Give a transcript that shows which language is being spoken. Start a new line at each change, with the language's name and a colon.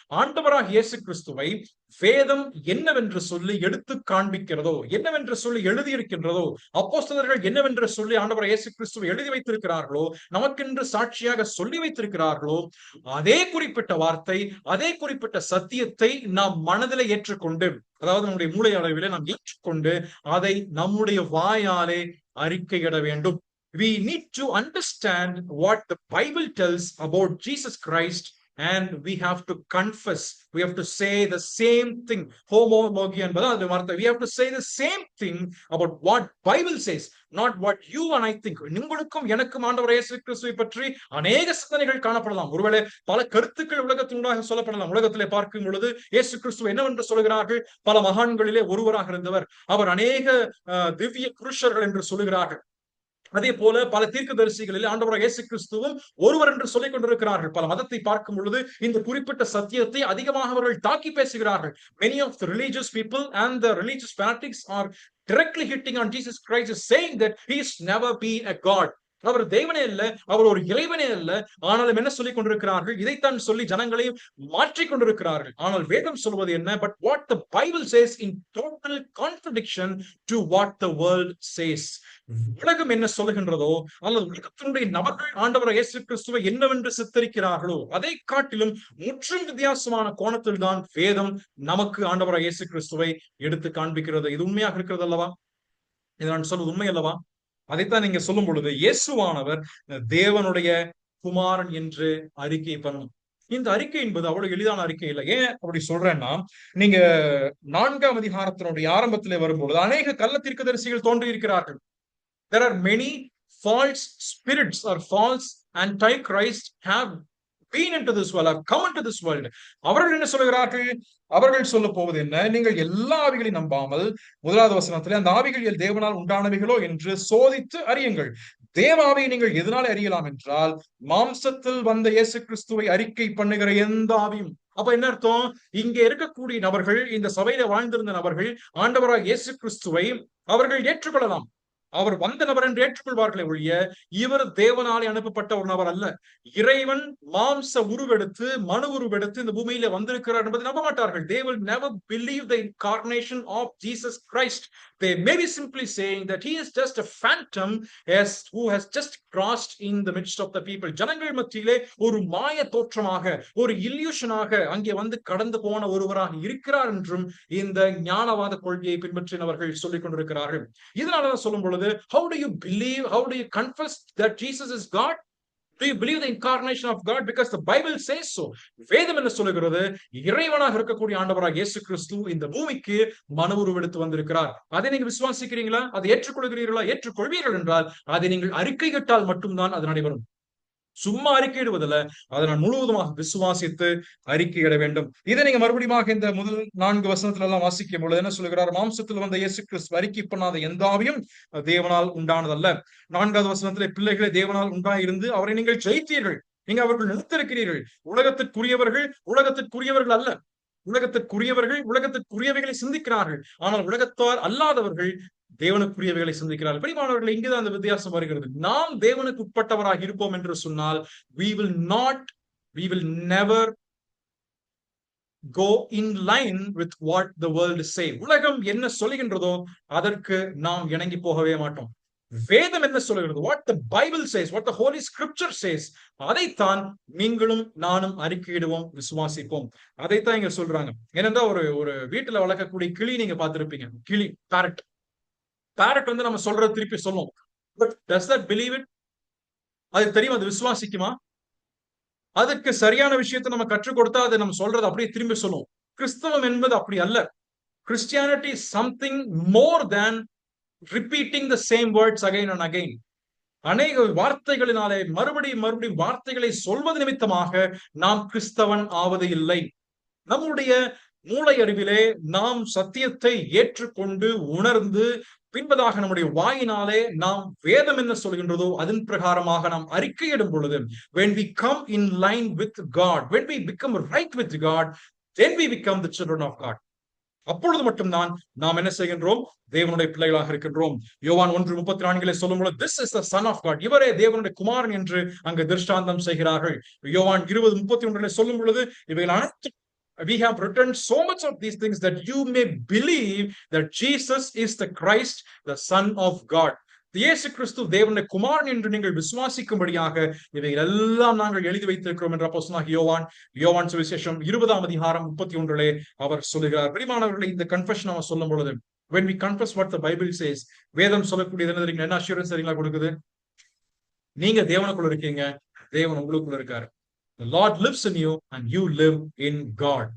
Tamil: ஆண்டவராக இயேசு கிறிஸ்துவை வேதம் என்னவென்று சொல்லி எடுத்து காண்பிக்கிறதோ, என்னவென்று சொல்லி எழுதியிருக்கின்றதோ, அப்போஸ்தலர்கள் என்னவென்று சொல்லி ஆண்டவர் இயேசு கிறிஸ்துவை எழுதி வைத்திருக்கிறார்களோ, நமக்கென்று சாட்சியாக சொல்லி வைத்திருக்கிறார்களோ, அதே குறிப்பிட்ட வார்த்தை, அதே குறிப்பிட்ட சத்தியத்தை நாம் மனதிலே ஏற்றுக்கொண்டு, அதாவது நம்முடைய மூளை அளவிலே நாம் ஏற்றுக்கொண்டு அதை நம்முடைய வாயாலே அறிக்கையிட வேண்டும்.
English: We need to understand what the Bible tells about Jesus Christ. And we have to confess. We have to say the same thing.
Tamil: Homologia என்பது அது வார்த்தை.
English: We have to say the same thing about what Bible says, not what you and I think.
Tamil: உங்களுக்கும் எனக்கும் ஆண்டவர் இயேசு கிறிஸ்துவை பற்றி அநேக சிந்தனைகள் காணப்படலாம். ஒருவேளை பல கருத்துக்கள் உலகத்தினூடாக சொல்லப்படலாம். உலகத்திலே பார்க்கும் பொழுது இயேசு கிறிஸ்து என்னவென்று சொல்கிறார்கள்? பல மகான்களிலே ஒருவராக இருந்தவர், அவர் அநேக திவ்ய புருஷர்கள் என்று சொல்லுகிறார்கள். அதே போல பல தீர்க்கதரிசிகளில் ஆண்டவர் இயேசு கிறிஸ்துவும் ஒருவர் என்று சொல்லிக் கொண்டிருக்கிறார்கள். பல மதத்தை பார்க்கும் பொழுது இந்த குறிப்பிட்ட சத்தியத்தை அதிகமாக அவர்கள் தாக்கி பேசுகிறார்கள்.
English: Many of the religious people and the religious fanatics are directly hitting on Jesus Christ, saying that he is never been a God.
Tamil: அவர் தேவனே அல்ல, அவர் ஒரு இறைவனே அல்ல. ஆனாலும் என்ன சொல்லிக் கொண்டிருக்கிறார்கள்? இதைத்தான் சொல்லி ஜனங்களையும் மாற்றிக் கொண்டிருக்கிறார்கள். ஆனால் வேதம் சொல்வது என்ன?
English: But what the Bible says in total contradiction to what the world says.
Tamil: உலகம் என்ன சொல்லுகின்றதோ அல்லது உலகத்தினுடைய நபர்கள் ஆண்டவர் இயேசு கிறிஸ்துவை என்னவென்று சித்தரிக்கிறார்களோ அதை காட்டிலும் முற்றும் வித்தியாசமான கோணத்தில் தான் வேதம் நமக்கு ஆண்டவர் இயேசு கிறிஸ்துவை எடுத்து காண்பிக்கிறது. இது உண்மையாக இருக்கிறது அல்லவா? இது நான் சொல்வது உண்மை அல்லவா? அதைத்தான் நீங்க சொல்லும் பொழுது இயேசுவானவர் தேவனுடைய குமாரன் என்று அறிக்கை பண்ணணும். இந்த அறிக்கை என்பது அவ்வளவு எளிதான அறிக்கை இல்லை. ஏன் அப்படி சொல்றேன்னா, நீங்க 4ஆம் அதிகாரத்தினுடைய ஆரம்பத்திலே வரும்பொழுது அநேக கள்ள தீர்க்கதரிசிகள் தோன்றி இருக்கிறார்கள்.
English: There are many false spirits or false Antichrist have been into this world, have come into this world.
Tamil: அவர்கள் என்ன சொல்லுகிறார்கள்? அவர்கள் சொல்ல போவது என்ன? நீங்கள் எல்லா ஆவிகளையும் நம்பாமல், முதலாவது வசனத்திலே அந்த ஆவிகள் தேவனால் உண்டானவைகளோ என்று சோதித்து அறியுங்கள். தேவாவியை நீங்கள் எதனால அறியலாம் என்றால், மாம்சத்தில் வந்த இயேசு கிறிஸ்துவை அறிக்கை பண்ணுகிற எந்த ஆவியும். அப்ப என்ன அர்த்தம்? இங்க இருக்கக்கூடிய நபர்கள், இந்த சபையில வாழ்ந்திருந்த நபர்கள் ஆண்டவராக இயேசு கிறிஸ்துவை அவர்கள் ஏற்றுக்கொள்ளலாம். அவர் வந்த நபர் என்று ஏற்றுக்கொள்வார்களே ஒழிய, இவர் தேவனாலே அனுப்பப்பட்ட ஒரு நபர் அல்ல. இறைவன் மாம்ச உருவெடுத்து மனு உருவெடுத்து இந்த பூமியில வந்திருக்கிறார் என்பதை நம்ப மாட்டார்கள்.
English: They will never believe the incarnation of Jesus Christ. They may be simply saying that he is just a phantom who has just crossed in the midst of the people.
Tamil: ஜனங்கள் மத்தியிலே ஒரு மாய தோற்றமாக, ஒரு இல்யூஷனாக அங்கே வந்து கடந்து போன ஒருவராக இருக்கிறார் என்றும் இந்த ஞானவாத கொள்கையை பின்பற்றினவர்கள் சொல்லிக் கொண்டிருக்கிறார்கள். இதனாலதான் சொல்லும் பொழுது,
English: how do you believe, how do you confess that Jesus is God? Do you believe the incarnation of God? Because the Bible says so.
Tamil: வேதம் என்ன சொல்லுகிறது? இறைவனாக இருக்கக்கூடிய ஆண்டவராக இயேசு கிறிஸ்து இந்த பூமிக்கு மனு உருவெடுத்து வந்திருக்கிறார். அதை நீங்க விசுவாசிக்கிறீங்களா? அதை ஏற்றுக்கொள்கிறீர்களா? ஏற்றுக்கொள்வீர்கள் என்றால் அதை நீங்கள் அறிக்கையிட்டால் மட்டும்தான் அது நடைபெறும். சும்மா அறிக்கையிடுவதில்ல, அதை நான் முழுவதுமாக விசுவாசித்து அறிக்கையிட வேண்டும். இதை நீங்க மறுபடியும் இந்த முதல் 4 வசனத்துல எல்லாம் வாசிக்கும் பொழுது என்ன சொல்லுகிறார்? மாம்சத்தில் வந்த இயேசு கிறிஸ்து அறிக்கை பண்ணாத எந்த ஆவியும் தேவனால் உண்டானதல்ல. 4வது வசனத்திலே, பிள்ளைகளை தேவனால் உண்டாயிருந்து அவரை நீங்கள் ஜெயித்தீர்கள், நீங்க அவர்கள் நிறுத்திருக்கிறீர்கள். உலகத்திற்குரியவர்கள் அல்ல. உலகத்திற்குரியவைகளை சிந்திக்கிறார்கள். ஆனால் உலகத்தார் அல்லாதவர்கள் தேவனுக்குரியவைகளை சிந்திக்கிறார்கள். பிரியமானவர்களே, இங்கேதான் அந்த வித்தியாசம் வருகிறது. நாம் தேவனுக்கு உட்பட்டவராக இருப்போம் என்று சொன்னால்,
English: we will never go in line with what the world say.
Tamil: உலகம் என்ன சொல்லுகின்றதோ அதற்கு நாம் இணங்கி போகவே மாட்டோம். வேதம் என்ன சொல்லுகிறது?
English: What the Bible says, what the Holy Scripture says,
Tamil: அதைத்தான் நீங்களும் நானும் அறிக்கையிடுவோம், விசுவாசிப்போம். அதைத்தான் இங்க சொல்றாங்க. ஏனென்றால் ஒரு வீட்டுல வளர்க்கக்கூடிய கிளி நீங்க பார்த்திருப்பீங்க. கிளி, பேரட் வந்து நம்ம சொல்றது திருப்பி சொல்லும்.
English: But does that believe it?
Tamil: அது தெரியும், அது விசுவாசிக்குமா? அதுக்கு சரியான விஷயத்தை நம்ம கற்றுக் கொடுத்தா அது நம்ம சொல்றது அப்படியே திரும்பி சொல்லும். கிறிஸ்தவம் என்பது அப்படி அல்ல.
English: Christianity is something more than repeating the same words again and again.
Tamil: அநேக வார்த்தைகளினாலே மறுபடியும் வார்த்தைகளை சொல்வது நிமித்தமாக நாம் கிறிஸ்தவன் ஆவது இல்லை. நம்முடைய மூளை அறிவிலே நாம் சத்தியத்தை ஏற்றுக்கொண்டு உணர்ந்து பின்பதாக நம்முடைய வாயினாலே நாம் வேதம் என்ன சொல்கின்றதோ அதன் பிரகாரமாக நாம் அறிக்கையிடும் பொழுது,
English: when we come in line with God, when we become right with God, then we become the children of God.
Tamil: அப்பொழுது மட்டும்தான் நாம் என்ன செய்கின்றோம்? தேவனுடைய பிள்ளைகளாக இருக்கின்றோம். யோவான் 1:34 சொல்லும் பொழுது,
English: this is the son of God,
Tamil: இவரே தேவனுடைய குமாரன் என்று அங்கு திருஷ்டாந்தம் செய்கிறார்கள்.
English: யோவான் 20:31 சொல்லும் பொழுது,
Tamil: இவைகள் அனைத்து
English: we have written so much of these things that you may believe that Jesus is the Christ, the Son of God.
Tamil: இயேசு கிறிஸ்து தேவனுடைய குமாரன் என்று நீங்கள் விசுவாசிக்கும்படியாக இவைகள் எல்லாம் நாங்கள் எழுதி வைத்திருக்கிறோம் என்ற அப்போஸ்தலனாகிய யோவான் சுவிசேஷம் 20:31 அவர் சொல்லுகிறார். பிரியமானவர்களே, இந்த கன்ஃபெஷன் அவர் சொல்லும் பொழுது,
English: when we confess what the Bible says,
Tamil: வேதம் சொல்லக்கூடியது என்ன அஷ்யூரன்ஸ் சரிங்களா கொடுக்குது? நீங்க தேவனுக்குள்ள இருக்கீங்க, தேவன் உங்களுக்குள்ள இருக்காரு.
English: The Lord lives in you and you live in God.